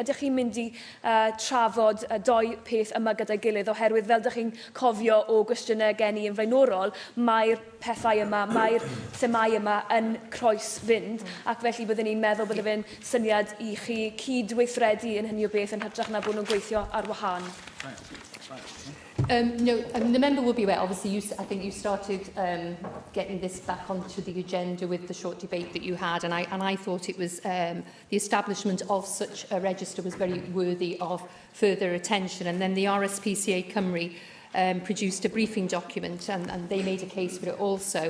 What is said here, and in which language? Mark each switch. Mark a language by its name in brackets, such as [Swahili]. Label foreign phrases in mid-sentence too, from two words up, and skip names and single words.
[Welsh] Ydych chi'n mynd I trafod y doi peth yma gyda'i gilydd oherwydd fel ydych chi'n cofio o gwestiynau gen I yn flaenorol, mae'r pethau yma, mae'r themau yma yn croes fynd, ac felly byddwn ni'n meddwl bydde fe'n syniad I chi cydweithredu yn hynny o beth yn hytrach na bod nhw'n gweithio ar wahân. [English] No, the member will be aware. Obviously, I think you started getting this back onto the agenda with the short debate that you had, and I thought it was the establishment of such a register was very worthy of further attention. And then the RSPCA Cymru produced a briefing document, and they made a case for it also.